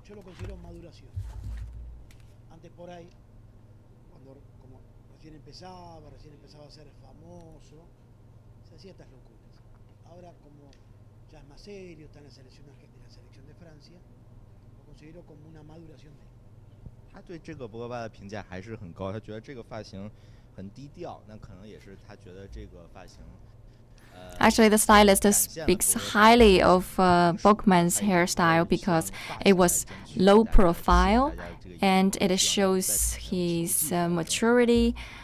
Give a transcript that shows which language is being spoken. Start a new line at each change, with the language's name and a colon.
Spanish: Yo lo considero maduración. Antes por ahí, como recién empezaba a ser famoso, se hacía estas locuras. Ahora como ya es más serio, está en la selección de Francia, lo considero como una maduración de él.
Chinese: 他对这个博格巴的评价还是很高，他觉得这个发型很低调，那可能也是他觉得这个发型。
English: Actually, the stylist speaks highly of Bogman's hairstyle because it was low profile and it shows his maturity.